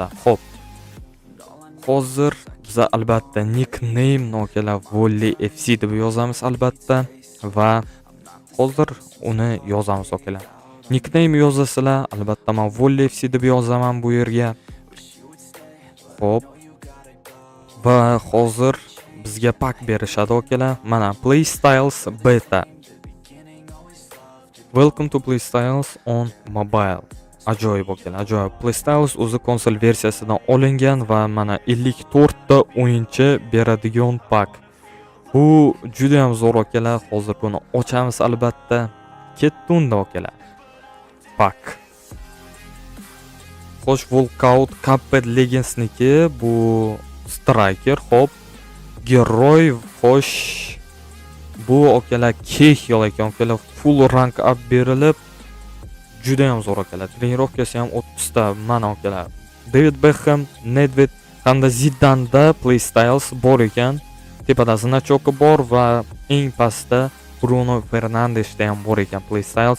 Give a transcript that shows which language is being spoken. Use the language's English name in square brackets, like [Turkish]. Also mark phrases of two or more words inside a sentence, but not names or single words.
[Uzbek] Xo'p, hozir biz albatta nickname nokalar Volley FC deb yozamiz albatta va hozir uni yozamiz akalar. Nickname yozasizlar, albatta men Volley FC deb yozaman bu yerga. Xo'p. Va hozir bizga pak berishadi akalar. Mana Playstyles beta. [English] Welcome to Playstyles on mobile. [Uzbek] Ajoyib akalar, ajoyib. Playstyles o'zi konsol versiyasidan olingan va mana 54 ta o'yinchi beradigan pak. Bu juda ham zo'r akalar. Hozir buni ochamiz albatta. Ketdi unda akalar. Pak. Xo'sh, Walkout Cuphead Legendsniki bu Striker, hop. Geroy, xo'sh. Bu akalar kek yo'l ekan, akalar [English] full rank up [Uzbek] berilib juda ham zo'r akalar. Trenirovkasi ham 30 ta mana akalar. David Beckham, Nedved hamda Zidanda Playstyles bor ekan. Tepada znachoki bor va eng pastda Bruno Fernandesda ham bor ekan Playstyles.